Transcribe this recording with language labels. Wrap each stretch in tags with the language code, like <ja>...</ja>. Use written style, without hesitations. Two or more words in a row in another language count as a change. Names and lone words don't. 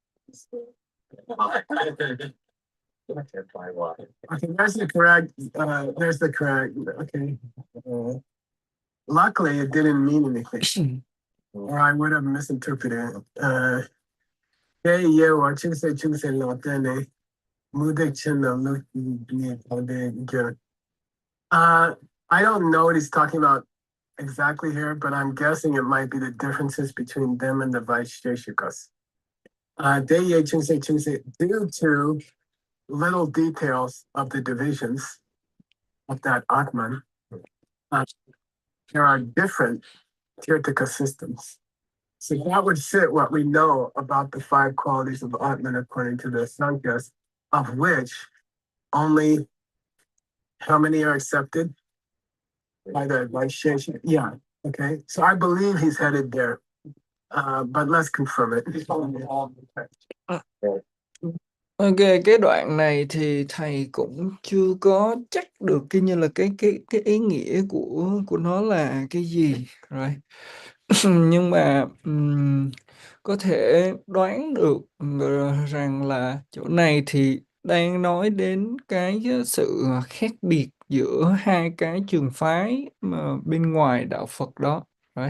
<en>Okay, there's the correct. There's the correct. Okay. Luckily, it didn't mean anything, or I would have misinterpreted it. Cái year or chung se lo tên này. Mu de chen lo lu ni có de kia. I don't know what he's talking about exactly here, but I'm guessing it might be the differences between them and the Vaishyashikas. Deye chung se due to little details of the divisions of that Atman, there are different Tirtaka systems. So that would fit what we know about the 5 qualities of Atman according to the Sankhya's, of which only how many are accepted by the Vaisheshika? Yeah, okay. So I believe he's headed there, but let's confirm it.</en> <vi>Ok, cái đoạn này thì thầy cũng chưa có chắc được cái như là cái ý nghĩa của nó là cái gì rồi. Nhưng mà có thể đoán được rằng là chỗ này thì đang nói đến cái sự khác biệt giữa hai cái trường phái mà bên ngoài đạo Phật đó, right?</vi>